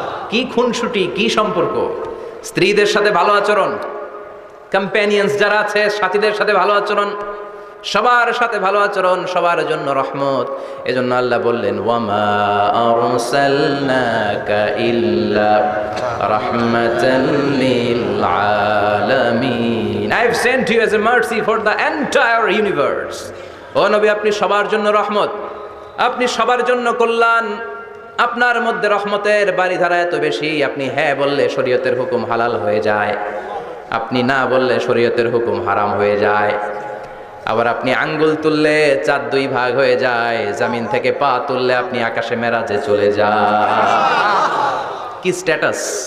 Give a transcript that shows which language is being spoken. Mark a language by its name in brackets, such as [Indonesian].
[Bangla] কি খুনসুটি, কি সম্পর্ক! স্ত্রীদের সাথে ভালো আচরণ, কম্প্যানিয়ন্স যারা আছে সাথীদের সাথে ভালো আচরণ, সবার সাথে ভালো আচরণ, সবার জন্য রহমত। এজন্য আল্লাহ বললেন, [Arabic] ওয়ামা আরসালনাকা ইল্লা রাহমাতাল লিল আলামিন। [English] I have sent you as a mercy for the entire universe. [Bangla] ও নবী, আপনি সবার জন্য রহমত, আপনি সবার জন্য কল্যাণ। আপনার মধ্যে রহমতের বারিধারা এত বেশি, আপনি হ্যাঁ বললে শরীয়তের হুকুম হালাল হয়ে যায়, আপনি না বললে শরীয়তের হুকুম হারাম হয়ে যায়। আবার আপনি আঙ্গুল তুললে চার দুই ভাগ হয়ে যায়, জমিন থেকে পা তুললে আপনি আকাশে মেরাজে চলে যান। কি স্ট্যাটাস!